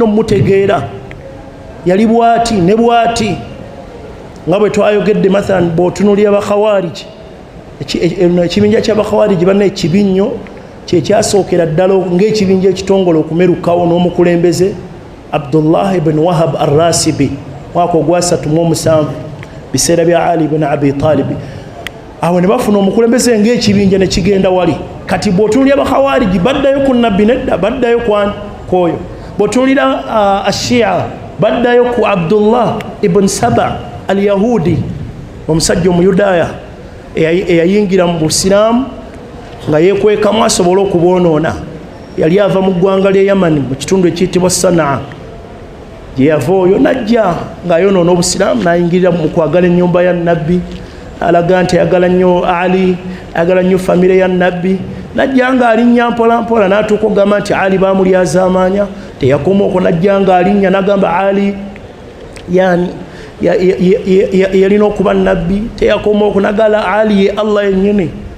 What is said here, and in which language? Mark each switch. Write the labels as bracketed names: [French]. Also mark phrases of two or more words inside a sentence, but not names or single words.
[Ganda] omumutegeera yali bwati ne bwati nga bwe twayogedde mathalan bw'otunulira bakhawariji ekibinja ky'abakhawariji banna ekibinyo kyekyasookera ddala ng'ekibinja ekitongole okumerukawo n'omukulembeze Abdullah ibn Wahab ar-Rasibi mwaka ogwa 37 biseera bya Ali ibn Abi Talib awo ne bafuna omukulembeze ng'ekibinja ne kigenda wali kati bw'otunulira bakhawariji baddayo ku nabbi nedda baddayo kwoyo bw'otunulira ashia baddayo ku Abdullah ibn Saba al-Yahudi omusajja omuyudaaya eyayingira mu Busiraamu nga yekwekamu asobola okubonoona yali ava mu ggwanga lya Yamani mu kitundu ekiyitibwa Sanaa gye yava oyo najja ng'ayonoona Obusiraamu n'ayingirira mu kwagala ennyumba ya nabbi alaga nti ayagala nnyo Ali ayagala nnyo famire ya nabbi najja ng'alinnya mpolampola n'atuuka okugamba nti Ali baamulyaza amaanya teyakoma okwo najja ng'alinnya n'agamba Ali yani yalina okuba nabbi teyakoma okunagala Ali ye Allah yennyini